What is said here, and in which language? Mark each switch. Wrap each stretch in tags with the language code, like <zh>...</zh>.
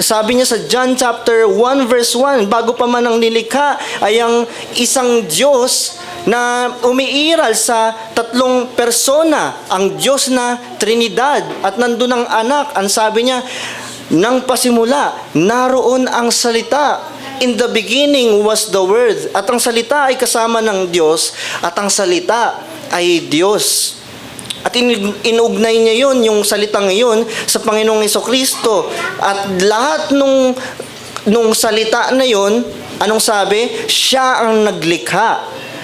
<tl>Sabi niya sa John chapter 1 verse 1, bago pa man ang nilikha ay ang isang Diyos na umiiral sa tatlong persona, ang Diyos na Trinidad, at nandun ang anak. Ang sabi niya, nang pasimula, naroon ang salita.</tl> <en>In the beginning was the Word.</en> <tl>At ang salita ay kasama ng Diyos at ang salita ay Diyos. At inugnay niya yun, yung salitang yun, sa Panginoong Jesucristo. At lahat nung salita na yun, anong sabi? Siya ang naglikha.</tl>